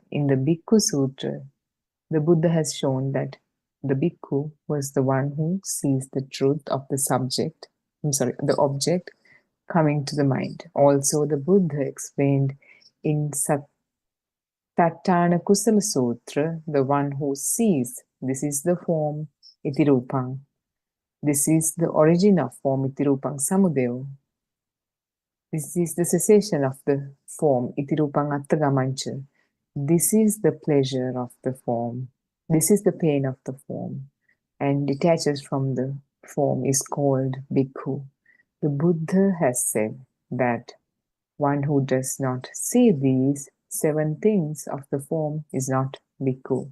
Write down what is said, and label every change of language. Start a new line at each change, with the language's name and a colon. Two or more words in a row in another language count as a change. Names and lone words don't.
English: In the Bhikkhu Sutra, the Buddha has shown that the bhikkhu was the one who sees the truth of the object coming to the mind. Also, the Buddha explained in Tattana Kusala Sutra, the one who sees, this is the form,
Pali: iti rupang.
English: This is the origin of form,
Pali: iti rupang samudaya.
English: This is the cessation of the form,
Pali: iti rupang attagamancha.
English: This is the pleasure of the form. This is the pain of the form. And detaches from the form is called bhikkhu. The Buddha has said that one who does not see these 7 things of the form is not bhikkhu.